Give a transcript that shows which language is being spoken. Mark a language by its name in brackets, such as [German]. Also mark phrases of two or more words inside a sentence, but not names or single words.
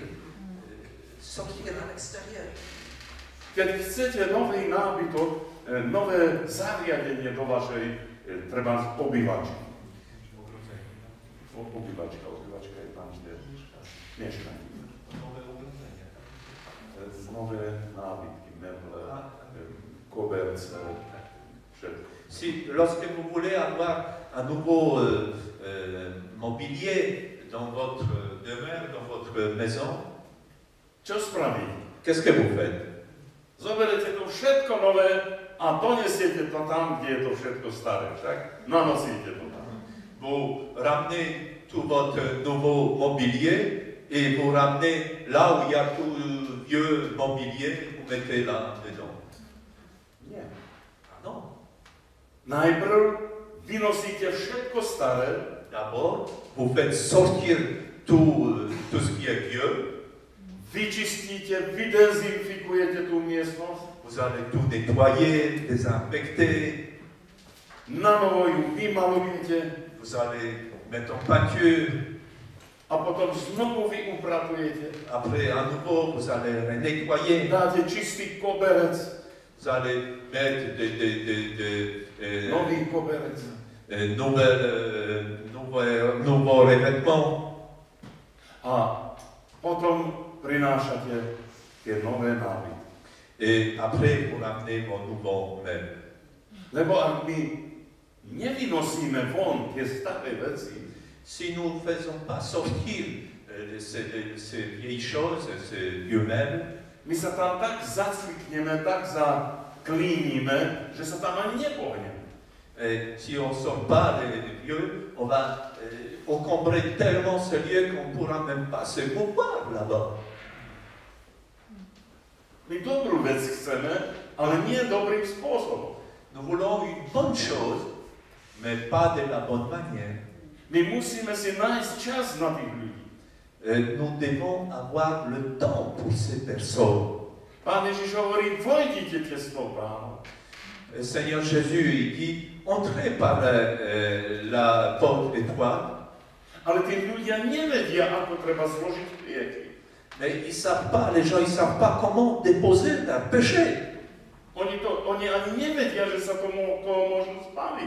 [French] Sortir à l'extérieur. [Slovak] Keď chcete nový nábytok, nové zariadenie do vašej treba obývačky. Obývačka je tam, kde mieszkanie. Nové nábytky, meble, koberce, všetko. [French] Si, lorsque vous voulez avoir un nouveau mobilier dans votre demeure, dans votre maison, [Slovak] Čo spravíte? [French] qu'est-ce que vous faites? [Slovak] Zoberete to všetko nové a donesiete to tam, kde je to všetko staré. Však nanosíte to tam. [French] Vous ramenez tout votre nouveau mobilier et vous ramenez là où il y a tout le vieux mobilier, vous mettez là dedans. [Slovak] Nie. [French] Ah non. [Slovak] Najprv vynosíte všetko staré, [French] D'abord, vous faites sortir tout ce qui est vieux. [Slovak] vyčistíte, vydezinfikujete tú miestnosť, [French] Vous allez tout nettoyer, désinfecter. [Slovak] na novo ju vymalujete [French] Vous allez mettre en peinture. [Slovak] a potom znovu vy upratujete. [French] Après, à nouveau, vous allez nettoyer. [Slovak] Dáte čistý koberec, [French] Vous allez mettre [Slovak] nový koberec. [French] nouveaux revêtements. [Slovak] A potom prinášate tie nové návyky. [French] Et après, vous ramenez vos nouveaux meubles. [Slovak] Lebo ak my nevynosíme von tie staré veci, [French] Si nous ne faisons pas sortir ces vieilles choses, ces vieux meubles, [Slovak] my sa tam tak zacvikneme, tak zaklínime, že sa tam ani nepohneme. [French] et si on ne sort pas les vieux, on va encombrer tellement ce lieu qu'on ne pourra même pas se mouvoir là-bas. [Slovak] My dobrú vec chceme, ale nie dobrým spôsobom. [French] Nous voulons une bonne chose, mais pas de la bonne manière. [Slovak] My musíme si nájsť čas na tých ľudí. [French] Nous devons avoir le temps pour ces personnes. [Slovak] Pán Ježiš hovorí, vojdite tesnou bránou. [French] Le Seigneur Jésus il dit, entrez par la porte étroite, [Slovak] Ale tí ľudia nevedia, ako treba zložiť prieky. [French] mais ils savent pas, les gens, ils savent pas comment déposer leur péché. [Slovak] Oni ani nevedia, že sa to môžu spáliť.